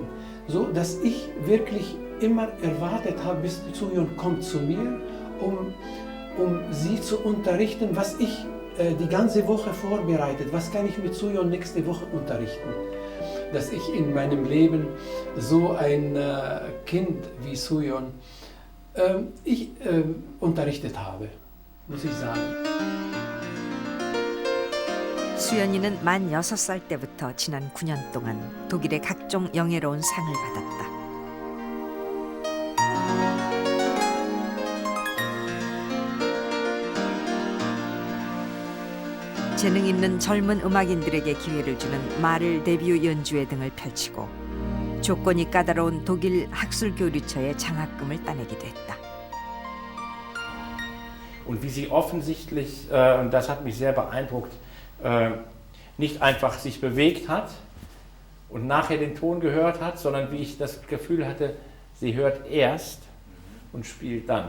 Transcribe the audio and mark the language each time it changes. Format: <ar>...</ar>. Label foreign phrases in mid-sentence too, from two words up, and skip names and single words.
<de>So, dass ich wirklich immer erwartet habe, bis Suyeon kommt zu mir, um sie zu unterrichten, was ich die ganze Woche vorbereitet, was kann ich mit Suyeon nächste Woche unterrichten. Dass ich in meinem Leben so ein Kind wie Suyeon unterrichtet habe, muss ich sagen.</de> <ko>수연이는 만 6살 때부터 지난 9년 동안 독일의 각종 영예로운 상을 받았다. 재능 있는 젊은 음악인들에게 기회를 주는 마를 데뷔 연주회 등을 펼치고 조건이 까다로운 독일 학술교류처의 장학금을 따내기도 했다.</ko> <de>Und wie sie offensichtlich, und das hat mich sehr beeindruckt, nicht einfach sich bewegt hat und nachher den Ton gehört hat, sondern wie ich das Gefühl hatte, sie hört erst und spielt dann.</de>